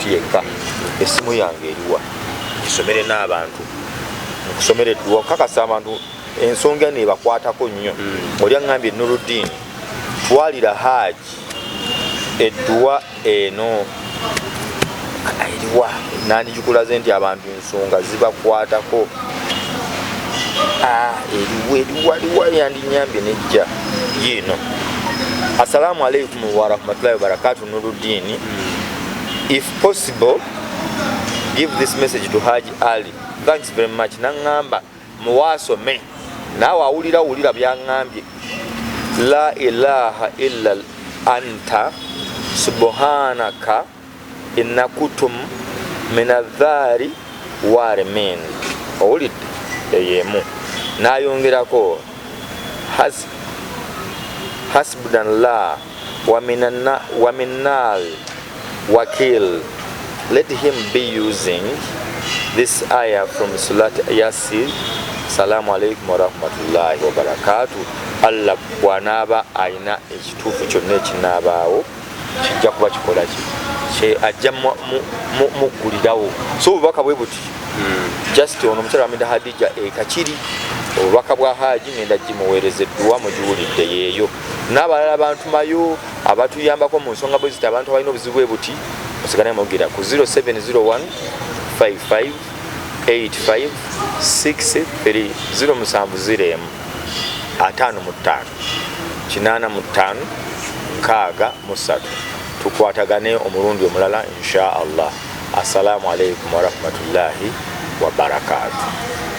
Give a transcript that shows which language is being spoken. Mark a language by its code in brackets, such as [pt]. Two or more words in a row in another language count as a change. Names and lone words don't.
[lg] yekka essimu yange eriwa gisomere n'abantu nkusomera edduwa kakasa abantu ensonga nebakwatako nnyo oli aŋŋambye Nuruddin twalira Hajji edduwa eno eriwa nandikikulaze nti abantu ensonga zibakwatako eriwa yandinyambye nejja yino. [ar] السلام عليكم ورحمة الله وبركاته. [en] Nuruddin, if possible give this message to Hajji Ali. Thanks very much. [lg] Nangamba muwasome nawe awulira byaŋŋambye [ar] لا إله إلا أنت سبحانك إني كنت من الظالمين. [lg] Owulidde eyemu nayongerako [ar] حسبنا الله ونعم الوكيل. [en] Let him be using this ayah from Surat Yasin. [ar] السلام عليكم ورحمة الله وبركاته. [lg] Allah bw'anaaba ayina ekituufu kyonna ekinaabaawo kijja kuba kikola ki ajja muggulirawo. So obubaka bwe buti just ono omukyala wa Hadija ekakiri obubaka bwa Hajji ngenda gimuweereza edduwa mugiwulidde yeeyo. N'abalala bantumayo abatuyambako mu nsonga bwe ziti abantu balina obuzibu bwe buti osigane mugira ku 0701 55 85 63 070 55 85 63. Tukwatagane omulundi omulala [ar] إن شاء الله. السلام عليكم ورحمة الله وبركاته.